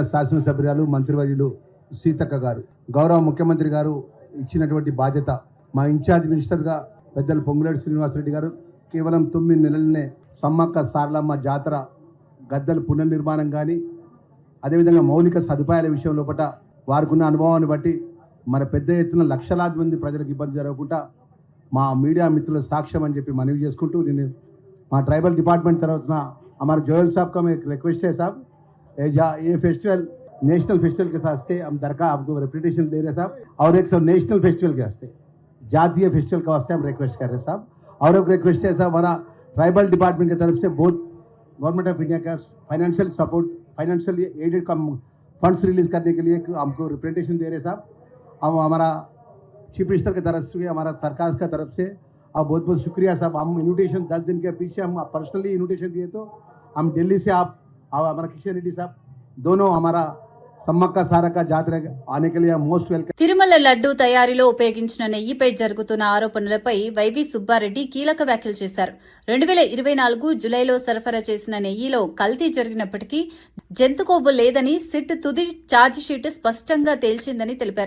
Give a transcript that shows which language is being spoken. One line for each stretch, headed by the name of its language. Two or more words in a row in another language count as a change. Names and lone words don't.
Telugu: శాసనసభ్యురాలు మంత్రివర్యులు సీతక్క గారు, గౌరవ ముఖ్యమంత్రి గారు ఇచ్చినటువంటి బాధ్యత, మా ఇన్ఛార్జ్ మినిస్టర్గా పెద్దలు పొంగులేటి శ్రీనివాసరెడ్డి గారు కేవలం 9 నెలలనే సమ్మక్క సారలమ్మ జాతర గద్దెల పునర్నిర్మాణం కానీ, అదేవిధంగా మౌలిక సదుపాయాల విషయం లోపల వారికి ఉన్న అనుభవాన్ని బట్టి మన పెద్ద ఎత్తున లక్షలాది మంది ప్రజలకు ఇబ్బంది జరగకుండా మా మీడియా మిత్రుల సాక్ష్యం అని చెప్పి మనవి చేసుకుంటూ, నేను మా
Hindi: ट्राइबल डिपार्टमेंट तरफ ना हमारे जोयल साहब का मैं एक रिक्वेस्ट है साहब, ये
English: festival national festival
Hindi: के साथ हम दरकार आपको रेपुटेशन दे रहे साहब, और एक सब
English: national festival
Hindi: के वास्ते जातीय फेस्टिवल के वास्ते हम रिक्वेस्ट कर रहे साहब. और एक रिक्वेस्ट है साहब, हमारा
English: tribal department
Hindi: की तरफ से बहुत गवर्नमेंट ऑफ इंडिया का
English: financial support, financial aided
Hindi: का फंड्स रिलीज करने के लिए हमको रिप्रेजेंटेशन दे रहे साहब. हम हमारा
English: chief minister
Hindi: की तरफ से, हमारा सरकार की तरफ से आप बहुत बहुत शुक्रिया साहब. हम इन्विटेशन 10 दिन के पीछे हम
English: personally invitation
Hindi: दिए, तो हम दिल्ली से आप हमारा किशन रेड्डी साहब दोनों हमारा సమ్మక్క సారక్క జాతర आने के लिए
English: most welcome.
Telugu: తిరుమల లడ్డూ తయారీలో ఉపయోగించిన నెయ్యిపై జరుగుతున్న ఆరోపణలపై వైవి సుబ్బారెడ్డి కీలక వ్యాఖ్యలు చేశారు. 2024 జులైలో సరఫరా చేసిన నెయ్యిలో కల్తీ జరిగినప్పటికీ జంతుకొవ్వు లేదని సిట్ తుది ఛార్జిషీట్ స్పష్టంగా తేల్చిందని తెలిపారు.